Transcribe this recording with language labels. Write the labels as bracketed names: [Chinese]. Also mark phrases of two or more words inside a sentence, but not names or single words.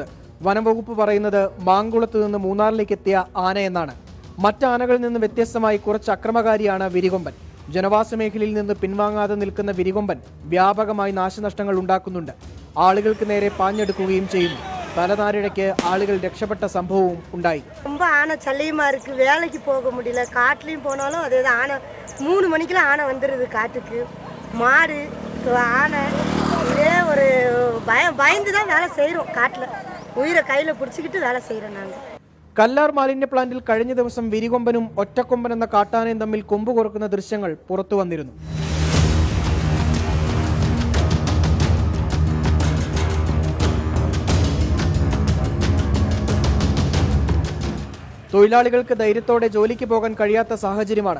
[Malayalam] വനംവകുപ്പ് പറയുന്നത് മാങ്കുളത്ത് നിന്ന് മൂന്നാറിലേക്ക് എത്തിയ ആനയെന്നാണ്. മറ്റാനകളിൽ നിന്ന് വ്യത്യസ്തമായി കുറച്ച് അക്രമകാരിയാണ് വിരികൊമ്പൻ. ജനവാസ മേഖലയിൽ നിന്ന് പിൻവാങ്ങാതെ നിൽക്കുന്ന വിരികൊമ്പൻ വ്യാപകമായി നാശനഷ്ടങ്ങൾ ഉണ്ടാക്കുന്നുണ്ട്. ആളുകൾക്ക് നേരെ പാഞ്ഞെടുക്കുകയും ചെയ്യുന്നു. തലനാരിഴയ്ക്ക് ആളുകൾ രക്ഷപ്പെട്ട സംഭവവും ഉണ്ടായി. [Tamil] ரொம்ப ஆனை சல்லியமா இருக்கு, வேலைக்கு போக முடியல. காட்டுலையும் போனாலும் அதே தான். ஆனை 3 மணிக்கெல்லாம் ஆனை வந்துடுது காட்டுக்கு. மாடு ஆனை இதே ஒரு பயந்து தான் வேலை செய்கிறோம். காட்டில் உயிரை கையில் பிடிச்சிக்கிட்டு வேலை செய்கிறோம் நாங்கள். [Malayalam] കല്ലാർ മാലിന്യ പ്ലാന്റിൽ കഴിഞ്ഞ ദിവസം വിരികൊമ്പനും ഒറ്റക്കൊമ്പൻ എന്ന കാട്ടാനയും തമ്മിൽ കൊമ്പ് കൊറുക്കുന്ന ദൃശ്യങ്ങൾ പുറത്തു വന്നിരുന്നു. തൊഴിലാളികൾക്ക് ധൈര്യത്തോടെ ജോലിക്ക് പോകാൻ കഴിയാത്ത സാഹചര്യമാണ്.